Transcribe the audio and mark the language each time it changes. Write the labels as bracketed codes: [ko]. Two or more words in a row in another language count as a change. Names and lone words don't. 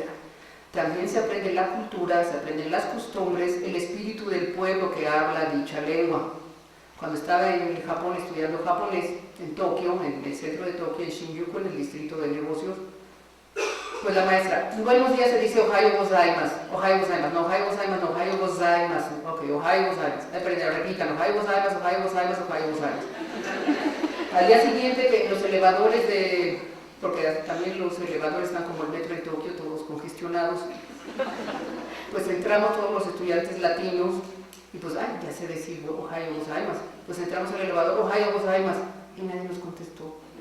[es] También se aprende la cultura, se aprenden las costumbres, el espíritu del pueblo que habla dicha lengua. Cuando estaba en Japón estudiando japonés, en Tokio, en el centro de Tokio, en Shinjuku, en el distrito de negocios, pues la maestra, buenos días se dice [ja] おはようございます、おはようございます, [es] no [ja] おはようございます, [es] no [ja] おはようございます, [es] ok, [ja] おはようございます, [es] repitan, [ja] おはようございます、おはようございます、おはようございます. [es] Al día siguiente que los elevadores porque también los elevadores están como el metro en Tokio, todos congestionados, pues entramos todos los estudiantes latinos y pues, ya sé decir [ja] おはようございます, [es] pues entramos al elevador, [ja] おはようございます, [es] y nadie nos contestó.